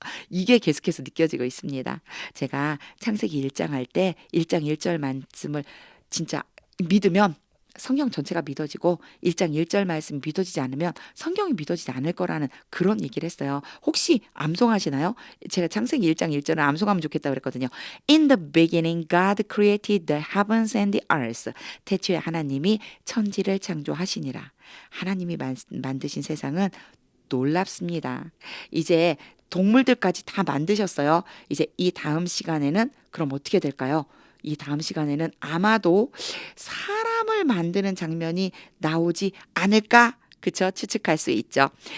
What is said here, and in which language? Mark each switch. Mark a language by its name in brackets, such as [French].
[Korean] 이게 계속해서 느껴지고 있습니다. 제가 창세기 1장 할 때 1장 1절 말씀을 진짜 믿으면 성경 전체가 믿어지고 1장 1절 말씀이 믿어지지 않으면 성경이 믿어지지 않을 거라는 그런 얘기를 했어요. 혹시 암송하시나요? 제가 창세기 1장 1절은 암송하면 좋겠다고 그랬거든요. [English] In the beginning God created the heavens and the earth. [Korean] 태초에 하나님이 천지를 창조하시니라. 하나님이 만드신 세상은 놀랍습니다. 이제 동물들까지 다 만드셨어요. 이제 이 다음 시간에는 그럼 어떻게 될까요? 이 다음 시간에는 아마도 사람을 만드는 장면이 나오지 않을까? 그쵸? 추측할 수 있죠.